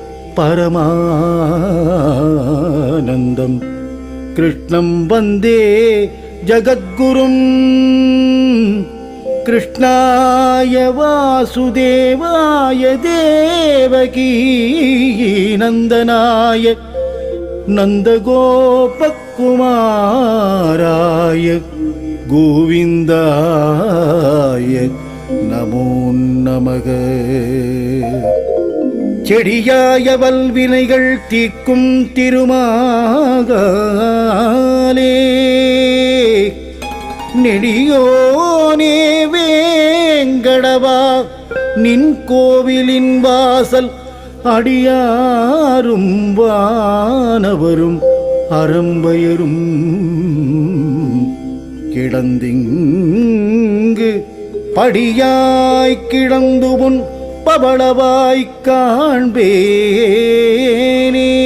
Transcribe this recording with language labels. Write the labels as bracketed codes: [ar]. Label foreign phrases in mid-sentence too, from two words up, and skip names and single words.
[sa] परमानन्दं कृष्णं वन्दे जगद्गुरुं कृष्णाय वासुदेवाय देवकी नंदनाय नंदगोपकुमाराय गोविंदाय नमो नमः [ta] செடியாய வல்வினைகள் தீக்கும் திருமாலே நெடியோனே வேங்கடவா நின் கோவிலின் வாசல் அடியாரும் வானவரும் அறம்பயரும் கிடந்திங்கு படியாய் கிடந்து முன் பவளவாய்க் காண்பேனே